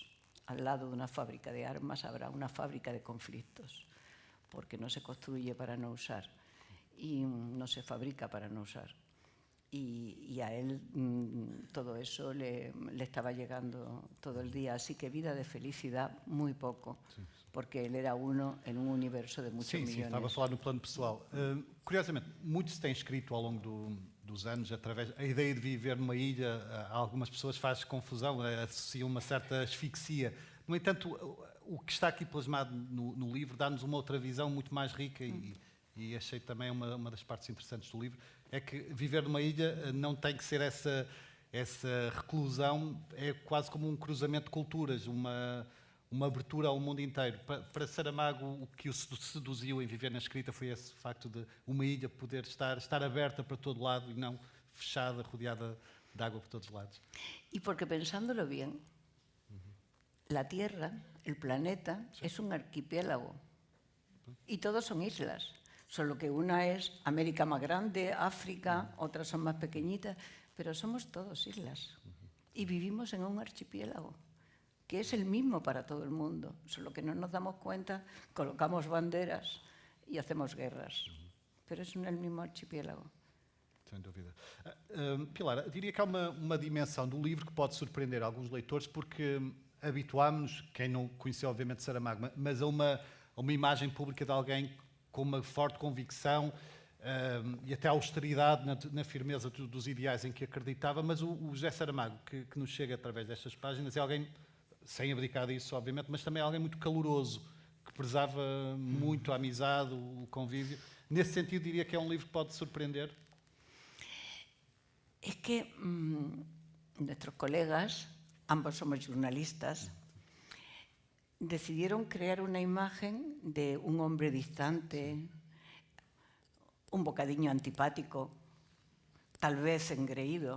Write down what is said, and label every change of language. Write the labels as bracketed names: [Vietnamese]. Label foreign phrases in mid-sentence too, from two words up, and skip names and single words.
[Spanish] Al lado de una fábrica de armas habrá una fábrica de conflictos, porque no se construye para no usar y no se fabrica para no usar. Y a él todo eso le estaba llegando todo el día, así que vida de felicidad, muy poco, porque ele era uno en [Portuguese] um universo de muitos milhões. Sim, estava a falar no plano pessoal. Curiosamente, muito se tem escrito ao longo dos anos, através a ideia de viver numa ilha, a algumas pessoas faz confusão, associam uma certa asfixia. No entanto, o que está aqui plasmado no livro dá-nos uma outra visão muito mais rica e achei também uma das partes interessantes do livro, é que viver numa ilha não tem que ser essa reclusão, é quase como um cruzamento de culturas, uma abertura ao mundo inteiro. Para Saramago, o que o seduziu em viver na escrita foi esse facto de uma ilha poder estar aberta para todo lado e não fechada, rodeada de água por todos os lados. [Spanish] Y porque pensándolo bien, la Tierra, el planeta, es un archipiélago y todos son islas. Solo que una es América más grande, África, otras son más pequeñitas, pero somos todos islas y vivimos en un archipiélago que es el mismo para todo el mundo, solo que no nos damos cuenta, colocamos banderas y hacemos guerras, pero es el mismo archipiélago. [Portuguese] Sem dúvida. Pilar, diria que há uma dimensão do livro que pode surpreender alguns leitores, porque habituámos-nos, quem não conheceu obviamente Saramago, mas a uma imagem pública de alguém com uma forte convicção e até austeridade na firmeza dos ideais em que acreditava, mas o José Saramago, que nos chega através destas páginas, é alguém, sem abdicar disso, obviamente, mas também é alguém muito caloroso, que prezava muito a amizade, o convívio. Nesse sentido, diria que é um livro que pode surpreender. [Spanish] Es que nuestros colegas, ambos somos jornalistas, decidieron crear una imagen de un hombre distante, un bocadillo antipático, tal vez engreído.